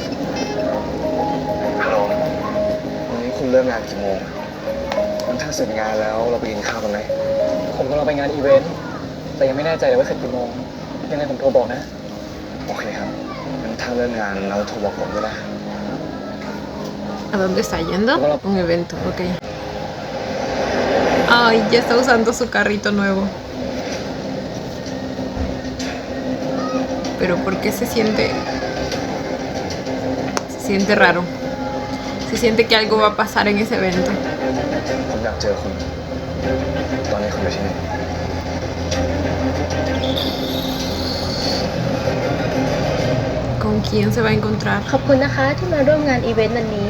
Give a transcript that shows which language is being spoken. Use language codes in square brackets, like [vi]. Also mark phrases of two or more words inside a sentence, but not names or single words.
[th] ฮัลโหลวันนี้คุณเลิกงานกี่โมงงั้นถ้าเสร็จงานแล้วเราไปกินข้าวกันไหม ผมกำลังไปงานอีเวนต์แต่ยังไม่แน่ใจเลยว่าเสร็จกี่โมงยังไงผมโทรบอกนะ โอเคครับงั้นถ้าเลิกงานเราโทรบอกผมด้วยนะ [es] ¿A dónde está yendo? Un evento, ok. Ay, ya está usando su carrito nuevo. Pero ¿por qué se siente raro? Se siente que algo va a pasar en ese evento. [th] ผมอยากเจอคุณ ตอนนี้คุณอยู่ที่ไหน [es] ¿Con quién se va a encontrar? [th] ขอบคุณนะคะที่มาร่วมงานอีเวนต์วันนี้